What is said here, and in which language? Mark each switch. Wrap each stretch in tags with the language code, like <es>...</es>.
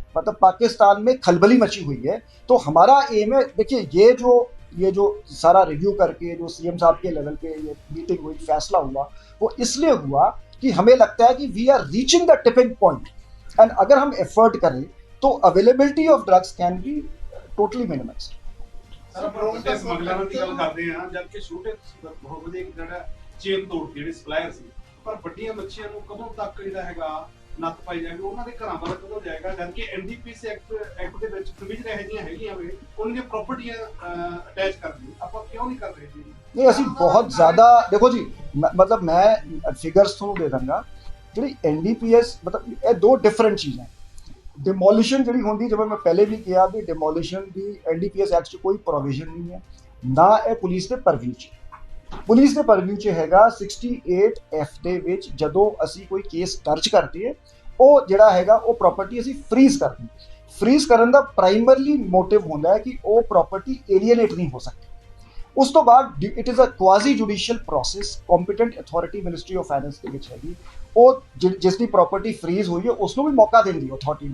<hi>मतलब पाकिस्तान में खलबली मची हुई है। तो हमारा एम है, देखिए ये जो सारा रिव्यू करके जो सीएम साहब के लेवल पे ये मीटिंग हुई, फैसला हुआ, वो इसलिए हुआ कि हमें लगता है कि</hi> <en>we are reaching the tipping point</en> <hi>and अगर हम एफर्ट करें तो</hi> <en>Availability of drugs can be totally minimised.</en> <pa>Sir ਸਮਗਲਰਾਂ ਦੀ ਗੱਲ ਕਰਦੇ ਆ, ਜਦਕਿ ਛੋਟੇ ਬਹੁਤ ਵਧੀਆ ਜਿਹੜਾ ਚੇਨ ਤੋੜ ਜਿਹੜੇ ਸਪਲਾਇਰ ਸੀ, ਪਰ ਵੱਡੀਆਂ ਮੱਛੀਆਂ ਨੂੰ ਕਦੋਂ ਤੱਕ ਜਿਹੜਾ ਹੈਗਾ ਨੱਥ ਪਾਈ ਜਾਏਗੀ, ਉਹਨਾਂ ਦੇ ਘਰਾਂ ਵੱਲ ਕਦੋਂ ਜਾਏਗਾ? ਜਦਕਿ ਐਨਡੀਪੀਐਸ ਐਕਟ ਦੇ ਵਿੱਚ ਪ੍ਰੋਵੀਜ਼ਨ ਇਹੋ ਜਿਹੀਆਂ ਹੈਗੀਆਂ ਵੇ ਉਹਨਾਂ ਦੀਆਂ ਪ੍ਰਾਪਰਟੀਆਂ ਅਟੈਚ ਕਰਦੀ, ਆਪਾਂ ਕਿਉਂ ਨਹੀਂ ਕਰ ਰਹੇ ਜੀ?</pa> <hi>नहीं, ਅਸੀਂ बहुत ज़्यादा देखो जी, मतलब मैं फिगर्स</hi> <pa>ਤੁਹਾਨੂੰ ਦੇ ਦਾਂਗਾ।</pa> <hi>ਜਿਹੜੀ एनडीपीएस मतलब ਇਹ ਦੋ डिफरेंट चीज़ें। डिमोलिशन जी होंगी, जब मैं पहले भी किया भी डिमोलिशन की एनडीपीएस एक्ट कोई प्रोविजन नहीं है, ना यह पुलिस के परव्यू च।</hi> <pa>पुलिस के परव्यू च हैगा 68F ਦੇ ਵਿੱਚ ਜਦੋਂ ਅਸੀਂ ਕੋਈ ਕੇਸ ਦਰਜ ਕਰਦੇ ਹਾਂ ਉਹ ਜਿਹੜਾ ਹੈਗਾ ਉਹ ਪ੍ਰਾਪਰਟੀ ਅਸੀਂ ਫਰੀਜ਼ ਕਰਦੇ ਹਾਂ। ਫਰੀਜ਼ ਕਰਨ ਦਾ ਪ੍ਰਾਇਮਰਲੀ ਮੋਟਿਵ ਹੁੰਦਾ ਹੈ ਕਿ ਉਹ ਪ੍ਰਾਪਰਟੀ ਏਲੀਏਨੇਟ ਨਹੀਂ ਹੋ ਸਕਦੀ। ਉਸ ਤੋਂ ਬਾਅਦ</pa> <en>It is a quasi judicial process.</en> <pa>Competent authority ministry of finance ਦੇ ਵਿੱਚ ਹੈਗੀ, ਉਹ ਜਿਸ ਦੀ ਪ੍ਰਾਪਰਟੀ ਫਰੀਜ਼ ਹੋਈ ਹੈ ਉਸ ਨੂੰ ਵੀ ਮੌਕਾ ਦਿੰਦੀ ਅਥਾਰਟੀ।</pa>